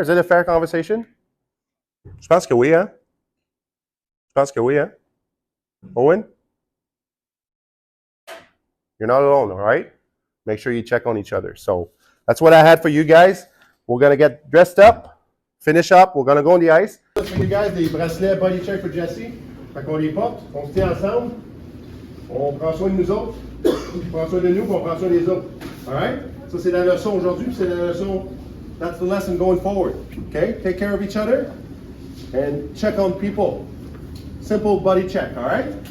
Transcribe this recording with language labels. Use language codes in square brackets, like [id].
[en] Is it a fair conversation? [fr] Je pense que oui, hein? Je pense que oui, hein? Owen? [en] You're not alone, all right? Make sure you check on each other. So that's what I had for you guys. We're going to get dressed up, finish up. We're going to go on the ice. For you guys, [fr] des bracelets [en] buddy check for Jesse. [fr] Fait qu'on les porte, on se tient ensemble. On prend soin de nous autres. On prend soin de nous, puis on prend soin des autres. [en] All right? [fr] Ça, c'est la leçon aujourd'hui, puis c'est la leçon, [en] that's the lesson going forward. Okay? Take care of each other and check on people. Simple buddy check, all right?